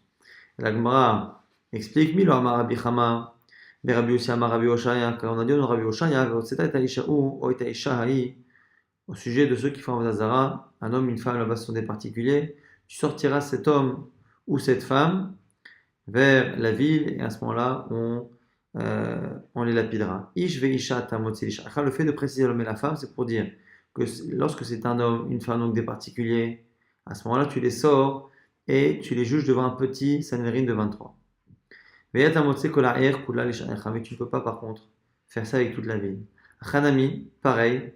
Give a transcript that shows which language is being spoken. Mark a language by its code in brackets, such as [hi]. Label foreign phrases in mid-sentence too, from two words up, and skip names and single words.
[fr] La Gemara explique Milo Amar Rabbi Chama, Rabbi Yossi Amar Rabbi Oshaya, car on a dit au Rabbi Oshaya, au sujet de ceux qui font Avodazara, un homme, une femme, là-bas ce sont des particuliers, tu sortiras cet homme ou cette femme vers la ville et à ce moment-là, on les lapidera. [he] איש ואשה תוציא לאשה. [fr] Le fait de préciser l'homme et la femme, c'est pour dire que lorsque c'est un homme, une femme, donc des particuliers, à ce moment-là, tu les sors et tu les juges devant un petit Sanhedrin de 23. Mais tu ne peux pas par contre faire ça avec toute la ville. Hanami, pareil.